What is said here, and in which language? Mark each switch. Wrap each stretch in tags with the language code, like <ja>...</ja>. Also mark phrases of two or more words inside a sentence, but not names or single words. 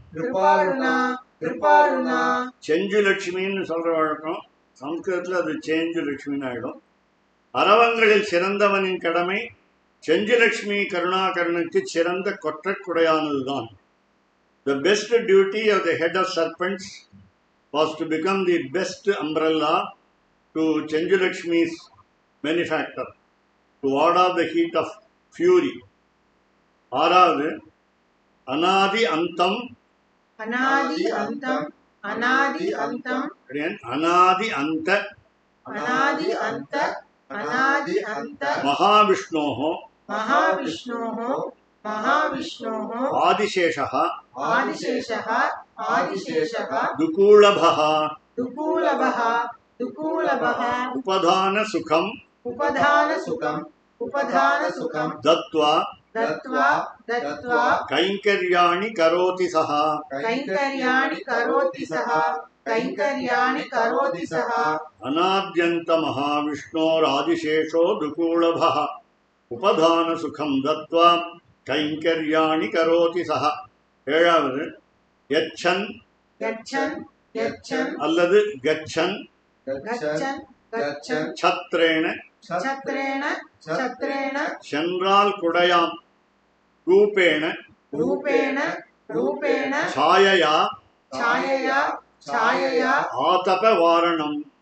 <ta>செஞ்சுலக்ஷ்மின்னு சொல்ற வழக்கம், சம்ஸ்கிருதத்தில் அது சேஞ்சுலக்ஷ்மின்னு ஆயிடும். அரவங்களில் சிறந்தவனின் கடமை செஞ்சுலக்ஷ்மி கருணாகரனுக்கு சிறந்த கொற்றக்குடையானதுதான்.</ta> <en>The best duty of the head of serpents was to become the best umbrella to Chenjulakshmi's benefactor, to ward off the heat of fury.</en> <sa>ஆறாவது अनादि अन्तम् महाविष्णोः आदिशेषः துகூலபः उपधान सुखम दत्वा कैंकर्याणि करोति सः अनाद्यन्त महाविष्णोरादिशेषो दुकूलभः उपधान सुखम दत्वा कैंकर्याणि करोति सः.</sa> <ta>ஏழாவது யச்சன் அல்லது கச்சன் சத்ரேண சென்றால் குடையாம்</ta> <sa>रूपेण छायया आतपवारणम्</sa>